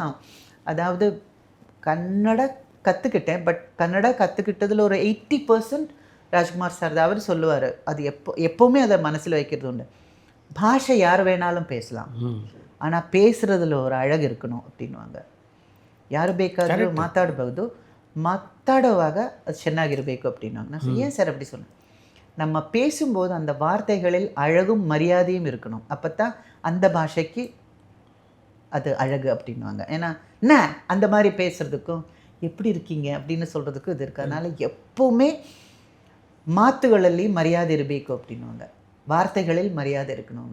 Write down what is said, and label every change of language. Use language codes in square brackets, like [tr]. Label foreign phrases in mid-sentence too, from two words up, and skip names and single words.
[ta] அதாவது கன்னட கற்றுக்கிட்டேன், பட் கன்னடா கற்றுக்கிட்டதில் ஒரு 80% ராஜ்குமார் சார் தான். அவர் சொல்லுவார், அது எப்போவுமே அதை மனசில் வைக்கிறது உண்டு. பாஷை யார் வேணாலும் பேசலாம், ஆனால் பேசுகிறதுல ஒரு அழகு இருக்கணும் அப்படின்வாங்க. [kn] யாರು ಬೇಕಾದರೂ ಮಾತಾಡಬಹುದು, ಮಾತಾಡುವಾಗ ಅದು ಚೆನ್ನಾಗಿರಬೇಕು அப்படின்வாங்க. [ta] நான் ஏன் சார் அப்படி சொன்னேன்? நம்ம பேசும்போது அந்த வார்த்தைகளில் அழகும் மரியாதையும் இருக்கணும். அப்போ தான் அந்த பாஷைக்கு அது அழகு அப்படின்வாங்க. ஏன்னா என்ன அந்த மாதிரி பேசுகிறதுக்கும் எப்படி இருக்கீங்க அப்படின்னு சொல்கிறதுக்கும் இது இருக்குது. அதனால் எப்போவுமே [kn] ಮಾತುಗಳಲ್ಲಿ ಮರ್ಯಾದೆ ಇರಬೇಕು [ta] அப்படின்வாங்க, வார்த்தைகளில் மரியாதை இருக்கணும்.